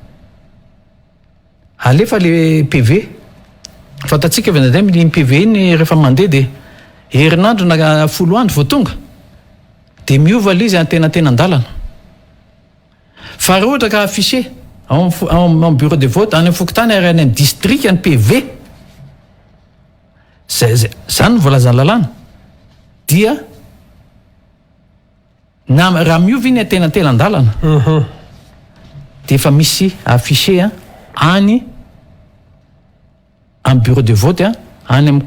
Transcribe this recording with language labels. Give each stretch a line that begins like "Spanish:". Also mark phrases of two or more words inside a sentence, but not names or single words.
Malagasy: alefa le PV fantatsika venadem ny PV iny rehefa mandeha de herinandro na 10 andro vao tonga de miova l'izy antenantenan-dalana fa raha ohatra ka
French: affiché en bureau de vote
Malagasy: any fokotany ary any district any PV zany voalazany lalàna dia raha miova iny antenantenan-dalana de efa misy affiché any
French: en bureau de vote
Malagasy: any amin'ny